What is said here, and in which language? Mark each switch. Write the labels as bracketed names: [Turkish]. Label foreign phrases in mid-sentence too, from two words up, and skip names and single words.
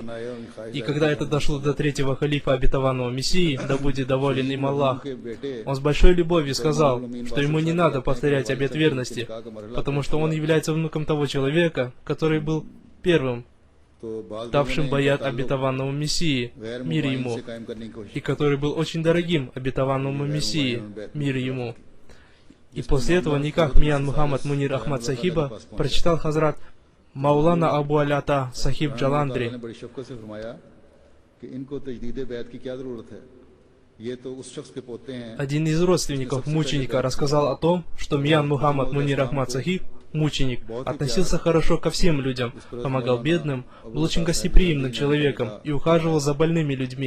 [Russian] И когда это дошло до третьего халифа обетованного Мессии, да будет доволен им Аллах, он с большой любовью сказал, что ему не надо повторять обет верности, потому что он является внуком того человека, который был первым, давшим баят обетованному Мессии, мир ему, и который был очень дорогим обетованному Мессии, мир ему. И после этого никах Миян Мухаммад Мунир Ахмад Сахиба прочитал Хазрат Маулана Абу Алята Сахиб Джаландри. Один из родственников мученика рассказал о том, что Миян Мухаммад Мунир Ахмад Сахиб, мученик, относился хорошо ко всем людям, помогал бедным, был очень гостеприимным человеком и ухаживал за больными людьми.